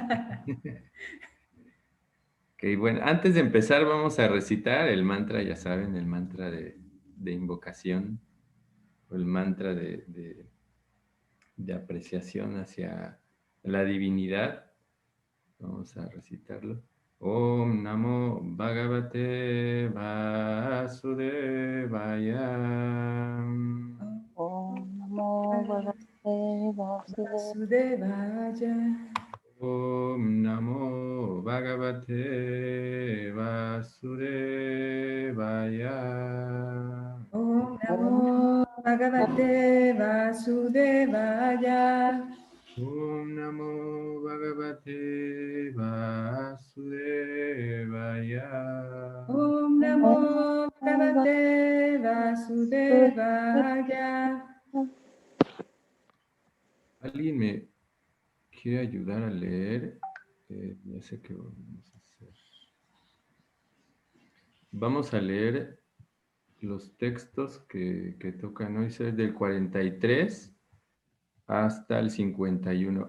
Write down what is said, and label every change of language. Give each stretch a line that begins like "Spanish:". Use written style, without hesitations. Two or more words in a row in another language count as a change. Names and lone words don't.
Spanish: Ok, bueno, antes de empezar vamos a recitar el mantra, ya saben, el mantra de invocación, o el mantra de apreciación hacia la divinidad. Vamos a recitarlo.
Sanskrit: ॐ नमो भगवते वासुदेवाय. ॐ नमो भगवते वासुदेवाय. Vasudevaya. ॐ नमो भगवते वासुदेवाय. ॐ नमो भगवते वासुदेवाय. ॐ नमो भगवते वासुदेवाय. ॐ नमो भगवते वासुदेवाय.
Spanish: ¿Alguien me quiere ayudar a leer? Ya sé qué vamos a hacer. Vamos a leer los textos que tocan hoy, es del 43 hasta el 51.